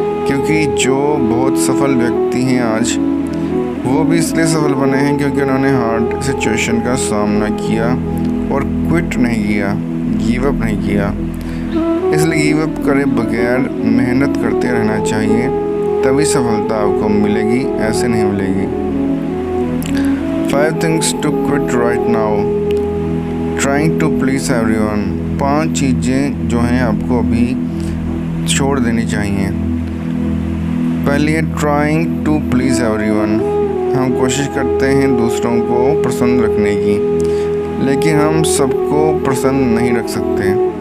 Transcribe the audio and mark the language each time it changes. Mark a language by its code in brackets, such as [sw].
[hi] क्योंकि जो बहुत सफल व्यक्ति हैं आज, वो भी इसलिए सफल बने हैं क्योंकि उन्होंने हार्ड सिचुएशन का सामना किया और क्विट नहीं किया, गिव अप नहीं किया। इसलिए गिव अप करे बगैर मेहनत करते रहना चाहिए, तभी सफलता आपको मिलेगी, ऐसे नहीं मिलेगी। [en] 5 things to quit right now. Trying to please everyone. [hi] 5 चीज़ें जो हैं आपको अभी छोड़ देनी चाहिए। पहली है [en] Trying to please everyone. [hi] हम कोशिश करते हैं दूसरों को पसंद रखने की, लेकिन हम सबको पसंद नहीं रख सकते।